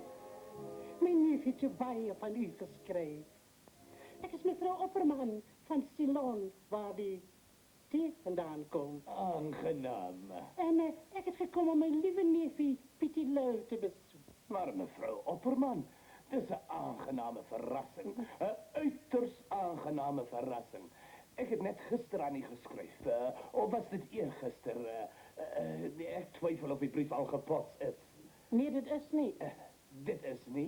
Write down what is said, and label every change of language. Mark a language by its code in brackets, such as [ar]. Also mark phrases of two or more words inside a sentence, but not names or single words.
[nl] Mijn neef heeft je baie van u geschreven. Ik is mevrouw Opperman van Ceylon, waar die thee vandaan komt. Aangenaam. En ik heb gekomen om mijn lieve neefje Pietie Lui te bezoeken. [af] Maar mevrouw Opperman, dit is 'n aangename verrassing. 'n Uiters aangename verrassing. Ek het net gister aan u geskryf. Of was dit eergister? Ek twyfel of die brief al gepost is. Nee, dit is nie. Dit is nie.